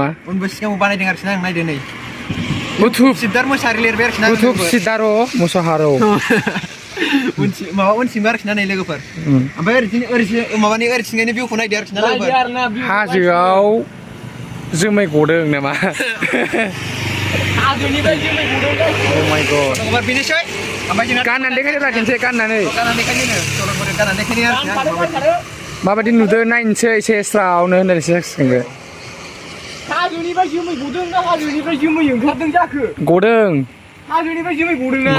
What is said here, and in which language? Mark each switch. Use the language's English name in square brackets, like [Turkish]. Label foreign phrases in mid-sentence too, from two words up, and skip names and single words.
[Bodo] उनबो सिगांबो बानायदों आरोखि ना आं नायदो नै इउटुब सिद्धार्थ मोसाहारि लिरबाय आरोखि ना इउटुब सिद्धार्थ मोसाहारि माबा उनसिमबो आरोखि ना नै लोगोफोर ओमफ्राय ओरैथिंजायनि भिउखौ नायदो आरोखि ना लोगोफोर हाजोआव जोमै गदों नामा हाजोनिफ्राय जोमै गदों [English] oh my god [Bodo] ओमफ्राय बेनोसै ओमफ्राय जोंना गाननानै देखायदोब्रा खनसे गाननानै देखायनो सल'गोफोर गाननानै देखायनो आरोखि ना माबायदि नुदों नायनोसै एसे स्रावनो होननानैसो जासिगोन बे हाजोनिफ्राय जोमै गदों ना हाजोनिफ्राय जोमै ओंखारदों जाखो गदों हाजोनिफ्राय जोमै गदों ना